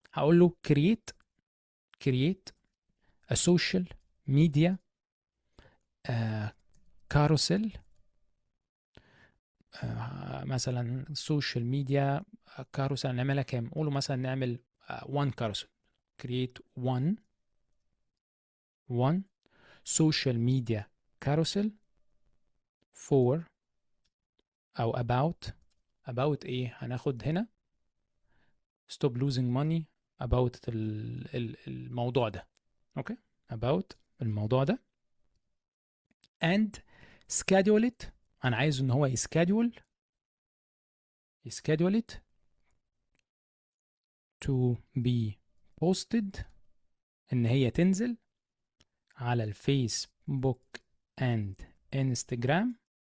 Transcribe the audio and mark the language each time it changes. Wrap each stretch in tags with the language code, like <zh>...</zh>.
<en>هقول له create a social media carousel.</en> <ar>مثلا السوشيال ميديا كاروسل نعملها كام؟ قولوا مثلا نعمل 1 كاروسل.</ar> <en>create one social media carousel for او about ايه؟ هناخد هنا stop losing money about الموضوع ده. اوكي، about الموضوع ده and schedule it.</en> <ar>انا عايز ان هو يسكادول it to be posted، ان هي تنزل على الفيسبوك اند انستجرام.</ar>